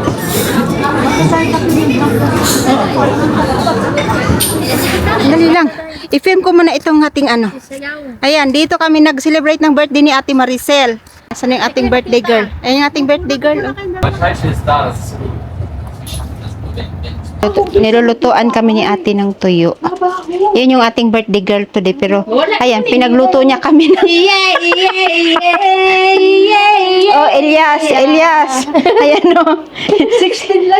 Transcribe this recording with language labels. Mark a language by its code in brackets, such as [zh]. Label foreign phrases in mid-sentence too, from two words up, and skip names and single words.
[tl] Dali lang. I-film ko muna itong ating ano. Sayaw. Ayan, dito kami nag-celebrate ng birthday ni Ate Maricel. Saan yung ating birthday girl? Ayan yung ating birthday girl. Oh. [de] Wahrscheinlich ist das. [tl] Nilulutuan kami ni ate ng tuyo. Yun yung ating birthday girl today. Pero, ayan, pinagluto niya kami ng... Oh, Elias. Ayan o. 16 lang.